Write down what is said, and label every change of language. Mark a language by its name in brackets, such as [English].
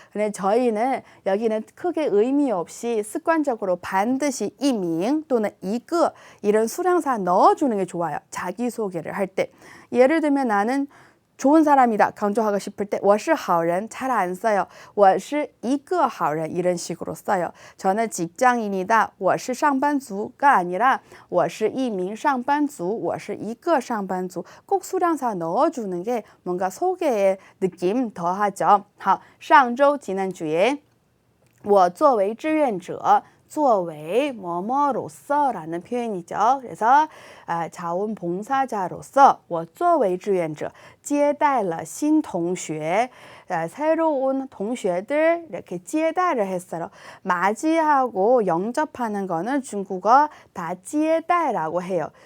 [Korean] 근데 저희는 여기는 크게 의미 없이 습관적으로 반드시 이명 또는 이거 이런 수량사 넣어주는 게 좋아요. 자기소개를 할 때. 예를 들면 나는 좋은 사람이다 강조하고 싶을 때 [Chinese] 我是好人 [Korean] 잘 안 써요. [Chinese] 我是一个好人 [Korean] 이런 식으로 써요. 저는 직장인이다. [Chinese] 我是上班族 [Korean] 가 아니라 [Chinese] 我是一名上班族我是一个上班族 [Korean] 꼭 수량사 넣어주는 게 뭔가 소개의 느낌 더하죠. [Chinese] 好, 上周 [Korean] 지난주에 [Chinese] 我作为志愿者 [Korean] 作为뭐뭐로서라는 표현이죠. 그래서 자원봉사자로서 [Chinese] 我作为志愿者接待了新同学 [Korean] 새로운 동료들 이렇게 接待를 했어요. 맞이하고 영접하는 거는 중국어 다 接待라고 해요.